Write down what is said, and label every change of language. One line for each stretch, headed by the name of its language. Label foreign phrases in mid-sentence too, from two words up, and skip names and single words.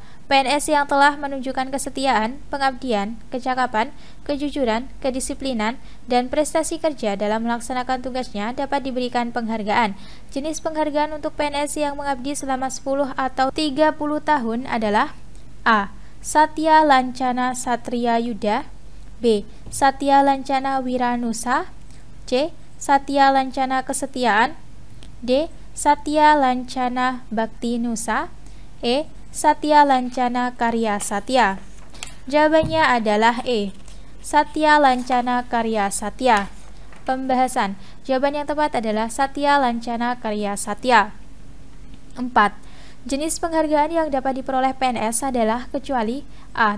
Indonesian: PNS yang telah menunjukkan kesetiaan, pengabdian, kecakapan, kejujuran, kedisiplinan, dan prestasi kerja dalam melaksanakan tugasnya dapat diberikan penghargaan. Jenis penghargaan untuk PNS yang mengabdi selama 10 atau 30 tahun adalah A. Satya Lancana Satria Yuda, B. Satya Lancana Wiranusa, C. Satya Lancana Kesetiaan, D. Satya Lancana Bakti Nusa, E. Satya Lancana Karya Satya. Jawabannya adalah E. Satya Lancana Karya Satya. Pembahasan. Jawaban yang tepat adalah Satya Lancana Karya Satya. 4. Jenis penghargaan yang dapat diperoleh PNS adalah kecuali A.